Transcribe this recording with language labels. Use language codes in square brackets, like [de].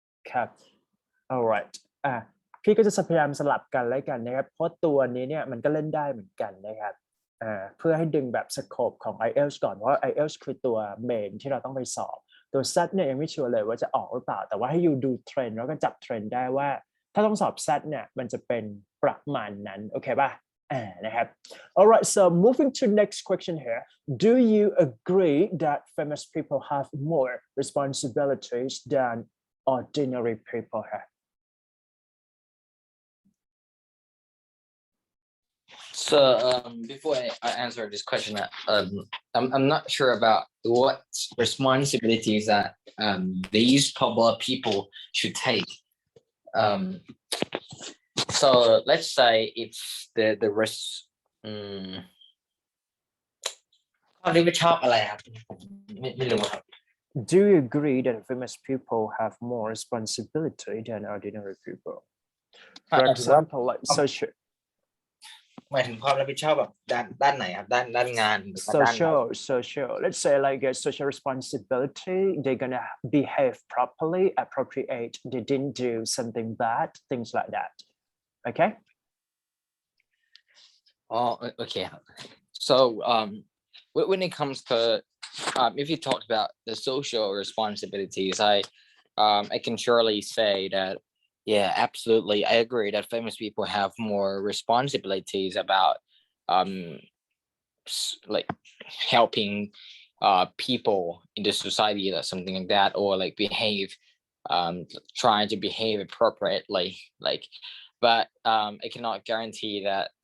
[th] ครับ alright พี่ก็จะพยายามสลับกันแล้วกันนะครับเพราะตัวนี้เนี่ยมันก็เล่นได้เหมือนกันนะครับเพื่อให้ดึงแบบสโคปของ IELTS ก่อนเพราะ IELTS คือตัวเมนที่เราต้องไปสอบตัว SAT เนี่ยยังไม่ชัวร์เลยว่าจะออกหรือเปล่าแต่ว่าให้อยู่ดูเทรนด์แล้วก็จับเทรนด์ได้ว่าถ้าต้องสอบ SAT เนี่ยมันจะเป็นประมาณนั้นโอเคป่ะนะครับ [en] Alright, so moving to next question here. Do you agree that famous people have more responsibilities than ordinary people have? So before I answer this question, I'm not sure about what responsibilities that these popular people should take. So let's say it's the rest. [th] ข้อนี้ไม่ชอบอะไรครับไม่รู้ครับ [en] Do you agree that famous people have more responsibility than ordinary people? For example, like social. [th] หมายถึงความรับผิดชอบแบบด้านไหนครับด้านงาน [en] social. Let's say like a social responsibility. They're gonna behave properly, appropriate. They didn't do something bad, things like that. Okay. Oh, okay. So when it comes to if you talked about the social responsibilities, I can surely say that yeah, absolutely, I agree that famous people have more responsibilities about um like helping people in the society or something like that, or like behave trying to behave appropriately, like, but I cannot guarantee that.